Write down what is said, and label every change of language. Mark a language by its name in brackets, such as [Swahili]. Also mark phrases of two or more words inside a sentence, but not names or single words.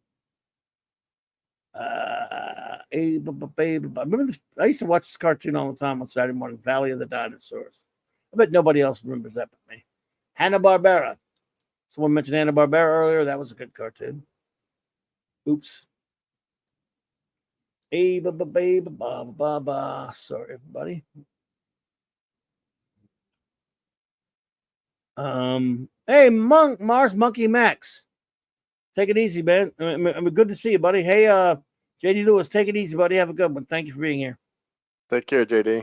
[English] I remember this, I used to watch this cartoon all the time on Saturday morning. Valley of the Dinosaurs. I bet nobody else remembers that but me. Hanna-Barbera. Someone mentioned Hanna-Barbera earlier. That was a good cartoon. Oops. Hey, ba ba ba ba ba ba. Sorry, everybody. Hey, Mars Monkey Max. Take it easy, man. Good to see you, buddy. Hey, JD Lewis, take it easy, buddy. Have a good one. Thank you for being here. Take care, JD.